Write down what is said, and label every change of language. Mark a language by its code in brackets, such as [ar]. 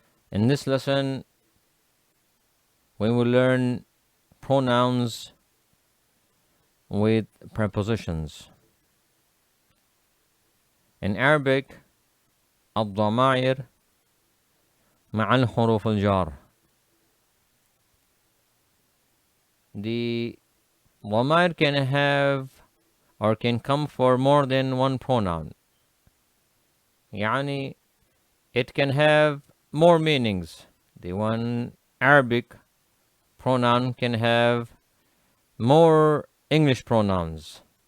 [en] In this lesson, we will learn pronouns with prepositions. In Arabic, [ar] الضمائر مع الحروف الجار. [en] The ضمائر can have or can come for more than one pronoun. يعني it can have more meanings. The one Arabic pronoun can have more English pronouns.